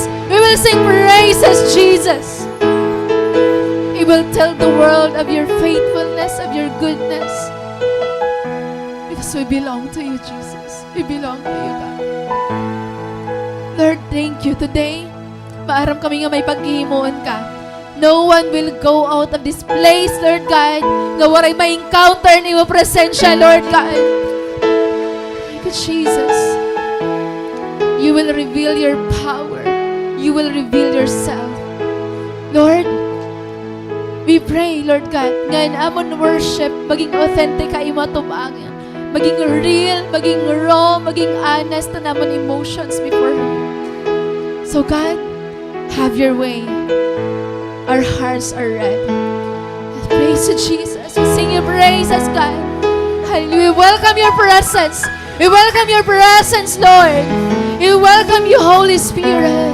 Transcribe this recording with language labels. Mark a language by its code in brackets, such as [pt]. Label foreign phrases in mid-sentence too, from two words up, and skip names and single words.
[en] We will sing praises, Jesus. We will tell the world of your faithfulness, of your goodness. Because Yes, we belong to you, Jesus. We belong to you, God. Lord, thank you. Today, [war] maaram kami nga may paghihimuon ka. [en] No one will go out of this place, Lord God, [war] nga waray may encounter ni mo presensya, [en] Lord God. Thank you, Jesus. You will reveal your power. You will reveal yourself. Lord, we pray, Lord God, [war] ngayon amon worship, maging authentic ka imo tubangan. Maging real, maging raw, maging honest na namon emotions [en] before you. So God, have your way. Our hearts are ready. Praise you, Jesus. We sing your praises, God. Hallelujah. We welcome your presence. We welcome your presence, Lord. We welcome you, Holy Spirit.